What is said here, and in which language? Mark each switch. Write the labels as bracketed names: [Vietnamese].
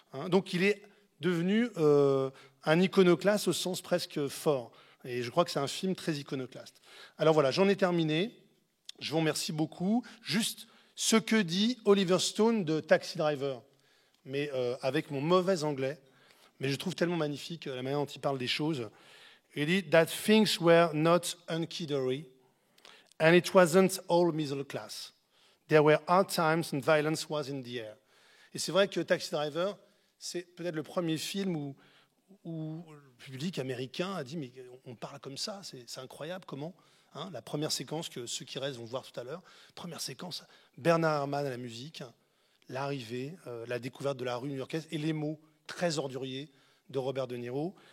[French] Donc il est devenu un iconoclaste au sens presque fort. Et je crois que c'est un film très iconoclaste. Alors voilà, j'en ai terminé. Je vous remercie beaucoup. Juste ce que dit Oliver Stone de Taxi Driver, mais avec mon mauvais anglais. Mais je trouve tellement magnifique la manière dont il parle des choses. Il dit [English] « That things were not unkiddery, and it wasn't all middle class. There were hard times and violence was in the air. [French] » Et c'est vrai que Taxi Driver, c'est peut-être le premier film où le public américain a dit « Mais on parle comme ça, c'est incroyable, comment ?» La première séquence que ceux qui restent vont voir tout à l'heure, première séquence, Bernard Herrmann à la musique, l'arrivée, la découverte de la rue new-yorkaise et les mots très orduriers de Robert De Niro.